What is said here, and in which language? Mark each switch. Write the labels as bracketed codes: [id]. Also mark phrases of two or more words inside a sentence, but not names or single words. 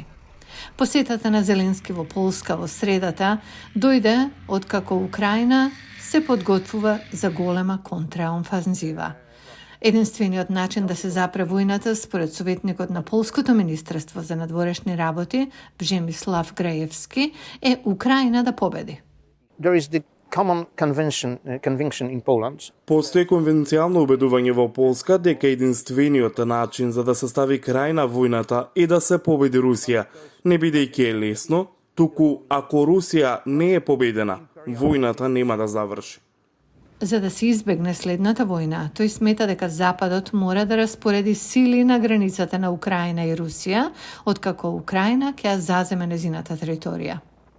[mk] Посетата на Зеленски во Полска во средата дојде откако Украина се подготвува за голема контраофанзива. Единствениот начин да се запре војната, според советникот на Полското министерство за надворешни работи, Бжемислав Граевски, е Украина да победи. [en] There is the common conviction in Poland. [mk] Постои конвенцијално убедување во Полска дека единствениот начин за да се стави крај на војната е да се победи Русија, не бидејќи е лесно, туку ако Русија не е победена, војната нема да заврши. За да се избегне следната војна, тој смета дека Западот мора да распореди сили на границата на Украина и Русија, откако Украина ќе ја заземе незината територија.